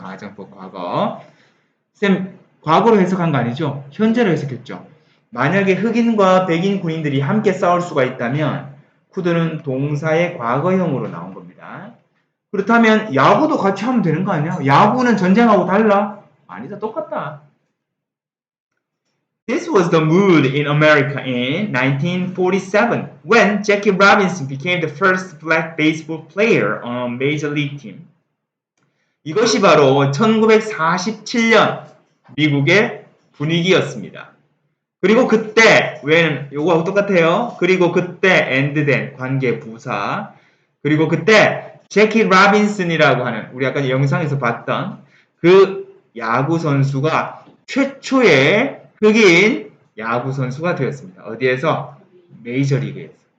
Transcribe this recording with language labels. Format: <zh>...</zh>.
<ko>가정법 과거. 쌤, 과거로 해석한 거 아니죠? 현재로 해석했죠. 만약에 흑인과 백인 군인들이 함께 싸울 수가 있다면 could는 동사의 과거형으로 나온 겁니다. 그렇다면 야구도 같이 하면 되는 거 아니야? 야구는 전쟁하고 달라? 아니다, 똑같다.</ko> <en>This was the mood in America in 1947 when Jackie Robinson became the first black baseball player on a major league team.</en> <ko>이것이 바로 1947년 미국의 분위기였습니다. 그리고 그때 when 요거하고 똑같아요. 그리고 그때</ko> <en>and then</en> <ko>관계 부사. 그리고 그때 제키 라빈슨이라고 하는 우리 아까 영상에서 봤던 그 야구 선수가 최초의 흑인 야구 선수가 되었습니다. 어디에서? 메이저리그에서.</ko>